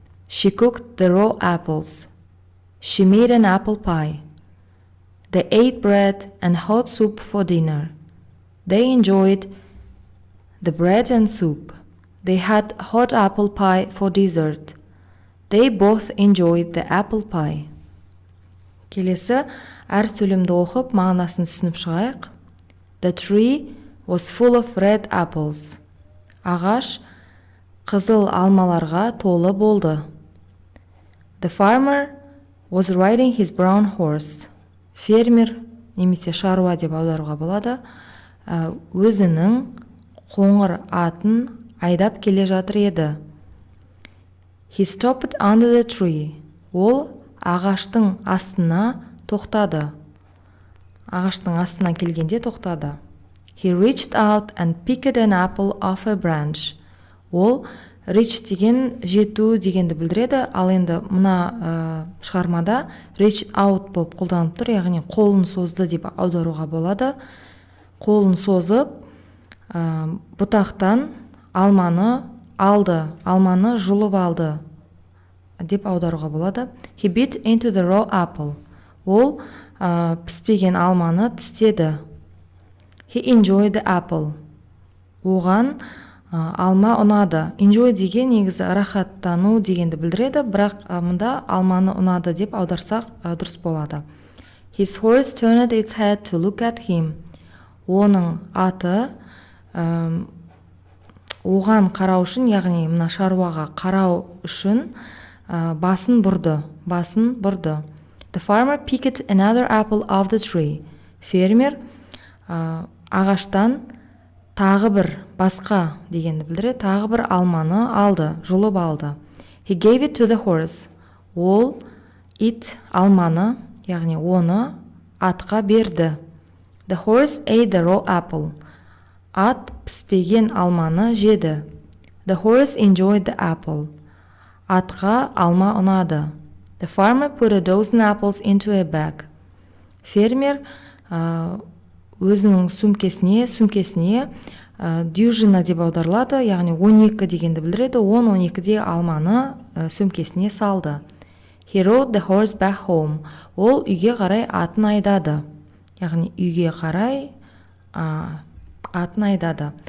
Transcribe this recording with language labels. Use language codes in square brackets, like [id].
[en] She cooked the raw apples. She made an apple pie. They ate bread and hot soup for dinner. They enjoyed the bread and soup. They had hot apple pie for dessert. They both enjoyed the apple pie. [kk] Келесі әр сөйлемді оқып, мағынасын түсініп шығайық. [en] The tree was full of red apples. [kk] Ағаш қызыл алмаларға толы болды. [en] The farmer was riding his brown horse. [kk] Фермер немесе шаруа деп аударуға болады. Өзінің қоңыр атын айдап келе жатыр еді. [en] He stopped under the tree. [kk] Ол ағаштың астына тоқтады. Ағаштың астына келгенде тоқтады. [en] He reached out and picked an apple off a branch. [kk] Ол reach деген жету дегенді білдіреді, ал енді мына шығармада reach out болып қолданып тұр, яғни қолын созды деп аударуға болады. Қолын созып, бұтақтан алманы алды, алманы жұлып алды деп аударуға болады. [en] He bit into the raw apple. [kk] Ол піспеген алманы тістеді. [en] He enjoyed the apple. [kk] Оған алма ұнады. Enjoy деген негізі рахаттану дегенді білдіреді, бірақ мұнда алманы ұнады деп аударсақ дұрыс болады. [en] His horse turned its head to look at him. [kk] Оның аты оған қарау үшін, яғни мына шаруаға қарау үшін басын бұрды. [en] The farmer picked another apple off the tree. [kk] Фермер ағаштан тағы бір басқа дегенді білдіреді, тағы бір алманы алды, жұлып алды. [en] He gave it to the horse. [kk] Ол ит алманы, яғни оны атқа берді. [en] The horse ate the raw apple. [kk] Ат піспеген алманы жеді. [en] The horse enjoyed the apple. [kk] Атқа алма ұнады. [en] The farmer put a dozen apples into a bag. [kk] Фермер өзінің сөмкесіне дюжина деп аударылады, яғни 12 дегенді білдіреді, 10-12 алманы сөмкесіне салды. [en] He rode the horse back home. [kk] Ол үйге қарай атын айдады. Яғни үйге қарай атын айдады.